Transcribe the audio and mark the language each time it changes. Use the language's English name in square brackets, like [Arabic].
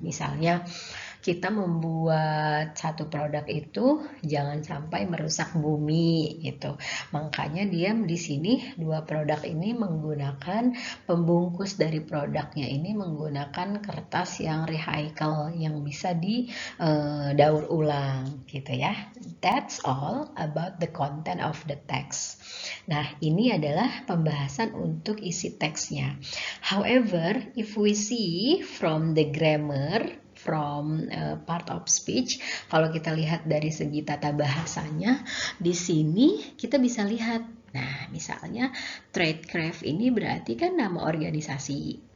[Indonesian] Misalnya kita membuat satu produk itu jangan sampai merusak bumi gitu. Makanya dia di sini dua produk ini menggunakan pembungkus dari produknya ini menggunakan kertas yang recycle yang bisa didaur ulang gitu ya. [English] That's all about the content of the text. [Indonesian] Nah, ini adalah pembahasan untuk isi teksnya. [English] However, if we see from the grammar, from part of speech, [Indonesian] kalau kita lihat dari segi tata bahasanya, di sini kita bisa lihat, nah misalnya Tradecraft ini berarti kan nama organisasi.